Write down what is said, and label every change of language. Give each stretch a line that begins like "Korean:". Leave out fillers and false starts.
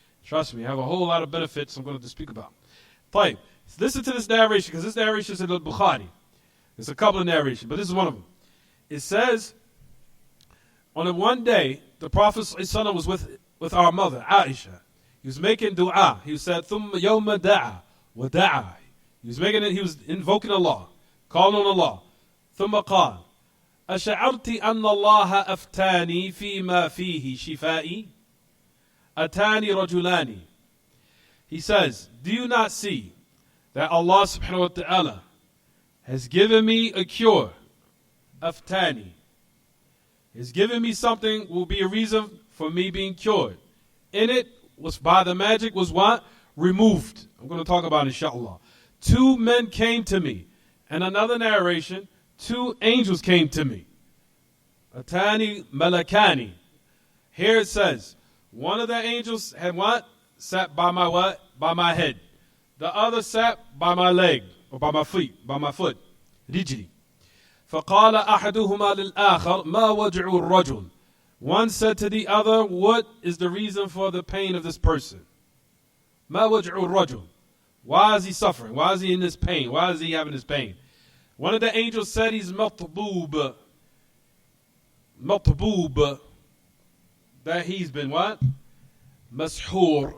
English: Trust me, I have a whole lot of benefits I'm going to speak about. Tayyib. Listen to this narration, because this narration is in Al-Bukhari. There's a couple of narrations, but this is one of them. It says, on one day, the Prophet ﷺ was with our mother, Aisha. He was making dua. He said,
Arabic: ثُمَّ يَوْمَ دَعَى وَدَعَى.
English: He was invoking Allah, calling on Allah.
Arabic: ثُمَّ قال, أشعرت أن الله أفتاني فيما فيه شفائي أتاني رجلان.
English: He says, do you not see that Allah subhanahu wa ta'ala has given me a cure? Aftani. Has given me something will be a reason for me being cured. In it was by the magic was what? Removed. I'm going to talk about it, inshallah. 2 men came to me. And another narration, 2 angels came to me. Atani malakani. Here it says, one of the angels had what? Sat by my what? By my head. The other sat by my leg, or by my feet, by my foot. Rijli.
Arabic: فقال أحدهما للآخر ما وجع الرجل.
English: One said to the other, what is the reason for the pain of this person?
Arabic: ما وجع الرجل.
English: Why is he suffering? Why is he in this pain? Why is he having this pain? One of the angels said he's matboob. Matboob. That he's been what? Mashur.